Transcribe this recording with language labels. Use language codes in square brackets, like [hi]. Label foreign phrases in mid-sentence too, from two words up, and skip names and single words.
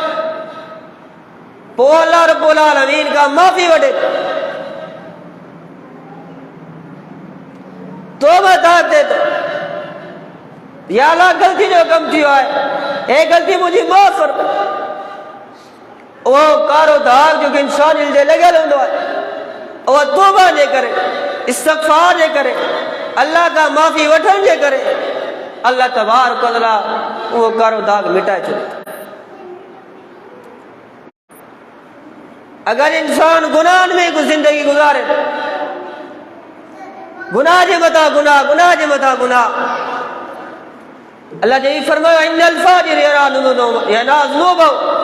[sd] पोइ [ar] الله رب العالمين [sd] खां माफ़ी वठे, तौबा थिए थो, या अल्लाह ग़लती जो कमु थी वियो आहे, हे ग़लती मुंहिंजी माफ़ कर। उहो कारो दाग़ जेको इंसान जे लॻियल हूंदो आहे, उहो तौबा जे करे, इस्तग़फ़ार जे करे, अल्लाह खां माफ़ी वठण जे करे [ar] الله تبارك وتعالى [sd] उहो कारो दाग़ मिटाए छॾे। अगरि इंसान गुनाहनि में कुझु ज़िंदगी गुज़ारे, गुनाह जे मथां गुनाह, गुनाह जे मथां गुनाह, अल्लाह जे फरमायो, [ar] إن الفاجر يناذنبه,